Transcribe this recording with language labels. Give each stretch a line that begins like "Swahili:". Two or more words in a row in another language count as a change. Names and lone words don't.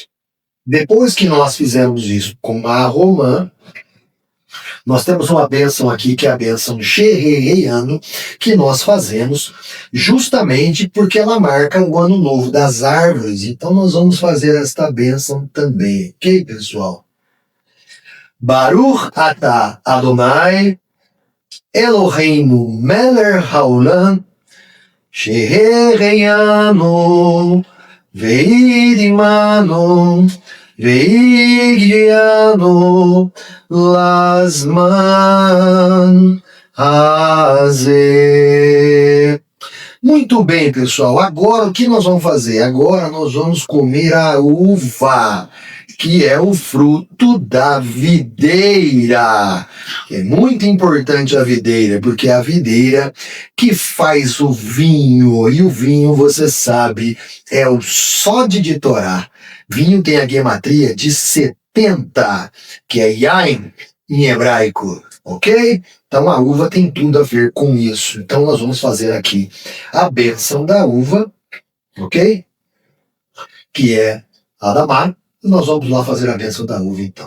Portuguese: Depois que nós fizemos isso com a Romã, nós temos uma bênção aqui, que é a bênção Shehereiano, que nós fazemos justamente porque ela marca o ano novo das árvores. Então nós vamos fazer esta bênção também, ok, pessoal?
Hebrew: ברוך אתה אדוני אלוהינו מלך העולם שהחיינו וקיימנו והגיענו לזמן הזה.
Portuguese: Muito bem, pessoal. Agora o que nós vamos fazer? Agora nós vamos comer a uva, que é o fruto da videira. É muito importante a videira, porque é a videira que faz o vinho. E o vinho, você sabe, é o sod de Torá. Vinho tem a gematria de 70, que é Yain em hebraico, ok? Então a uva tem tudo a ver com isso. Então nós vamos fazer aqui a bênção da uva, ok? Que é Adamar. E nós vamos lá fazer a bênção da uva então.